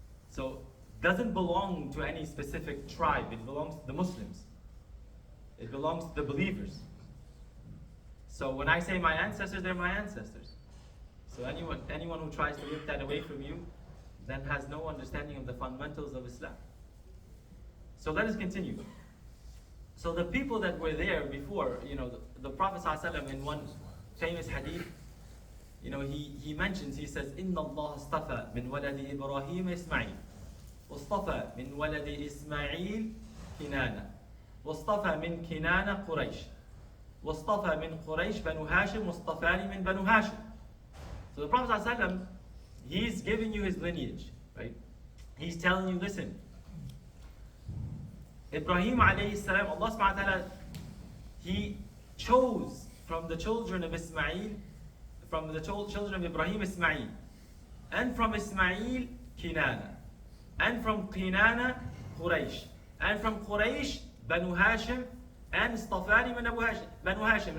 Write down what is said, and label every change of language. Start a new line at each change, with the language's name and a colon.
English: So it doesn't belong to any specific tribe. It belongs to the Muslims. It belongs to the believers. So when I say my ancestors, they're my ancestors. So anyone who tries to rip that away from you then has no understanding of the fundamentals of Islam. So let us continue. So the people that were there before, the Prophet ﷺ in one famous hadith, he mentions, he says,
Arabic: إِنَّ اللَّهَ اصْطَفَى مِنْ وَلَدِ إِبْرَاهِيمَ إِسْمَعِيلَ وَاصْطَفَى مِنْ وَلَدِ إِسْمَعِيلَ كِنَانَ وَاصْطَفَى مِنْ كِنَانَ قُرَيْشَ وَاصْطَفَى مِنْ قُرَيْشَ بَنُو هَاشِمْ وَاصْطَفَانِ مِنْ بَنُو هَاشِمْ.
English: So the Prophet ﷺ, he's giving you his lineage, right? He's telling you, listen, Ibrahim alayhi salam, Allah subhanahu wa ta'ala, He chose from the children of Ismail, from the children of Ibrahim, Ismail, and from Ismail, Kinana, and from Kinana, Quraysh, and from Quraysh, Banu Hashim, and Stafani min Abu Hashim, Banu Hashim.